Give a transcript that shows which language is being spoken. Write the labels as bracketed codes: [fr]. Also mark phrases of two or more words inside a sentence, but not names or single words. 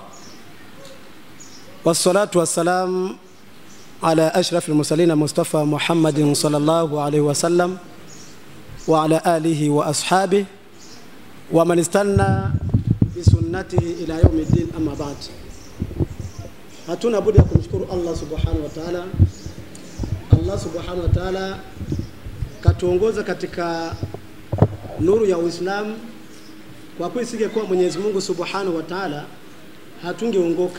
[ar] والصلاة والسلام على أشرف المرسلين مصطفى محمد صلى الله عليه وسلم وعلى آله وأصحابه ومن استن بسنته إلى يوم الدين أما بعد. [sw] Hatuna budi ya kumshukuru Allah [ar] سبحانه وتعالى. [sw] Allah [ar] سبحانه وتعالى [sw] katuongoza katika nuru ya Uislamu. Kwa kuwa isingekuwa Mwenyezi Mungu [ar] سبحانه وتعالى [sw] hatungeongoka.